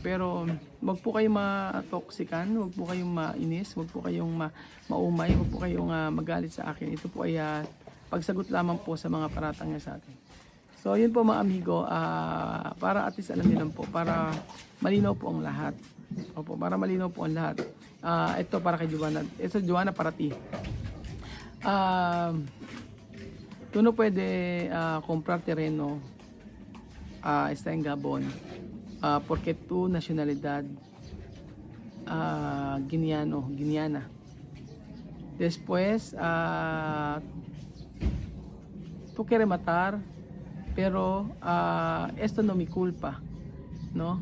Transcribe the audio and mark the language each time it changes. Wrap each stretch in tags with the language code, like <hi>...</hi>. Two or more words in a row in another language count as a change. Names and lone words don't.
<tl>Pero wag po kayong matoksikan, wag po kayong mainis, wag po kayong maumay, wag po kayong magalit sa akin. Ito po ay pagsagot lamang po sa mga paratang niya sa atin. So yun po mga amigo, para</tl> <en>at least</en> <tl>alam niyo lang po, para malinaw po ang lahat. Opo, para malinaw po ang lahat. Ito para kay Joanna. Ito Joanna</tl> <es>para ti. Tú no puede comprar terreno está en Gabon porque tu nacionalidad guineana. Después tú quieres matar, pero esto no mi culpa, no.</es>